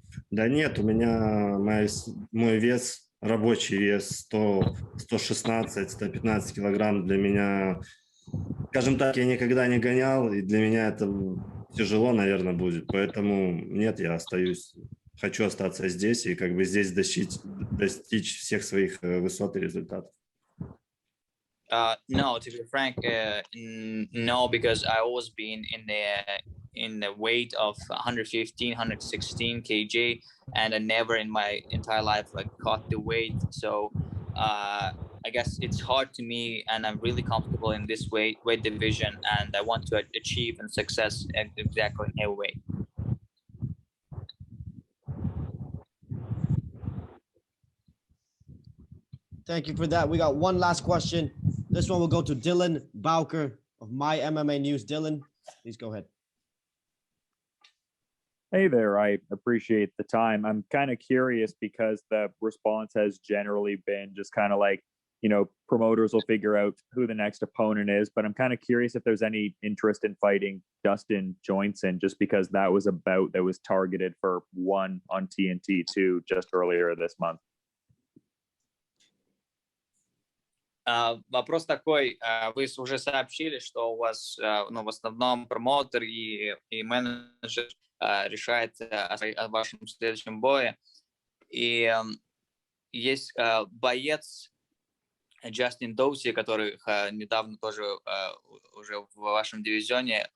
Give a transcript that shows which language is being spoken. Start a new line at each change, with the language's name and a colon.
Russian: Да нет, у меня мой вес, рабочий вес 116-115 килограмм. Для меня, скажем так, я никогда не гонял, и для меня это тяжело, наверное, будет. Поэтому нет, я хочу остаться здесь и как бы здесь достичь всех своих высот и результатов.
English: No, to be frank, no, because I always been in the weight of 115, 116 kg, and I never in my entire life caught the weight. So I guess it's hard to me, and I'm really comfortable in this weight division, and I want to achieve and success exactly in heavyweight. Thank you for that. We got one last question. This one will go to Dylan Bowker of My MMA News. Dylan, please go ahead. Hey there, I appreciate the time. I'm kind of curious because the response has generally been just kind of like, promoters will figure out who the next opponent is, but I'm kind of curious if there's any interest in fighting Dustin Johnson, just because that was a bout that was targeted for one on TNT too just earlier this month.
Russian: Вопрос такой, вы уже сообщили, что у вас в основном промоутер и менеджер решает о вашем следующем бое. И есть боец Джастин Доуси, который недавно тоже уже в вашем дивизионе.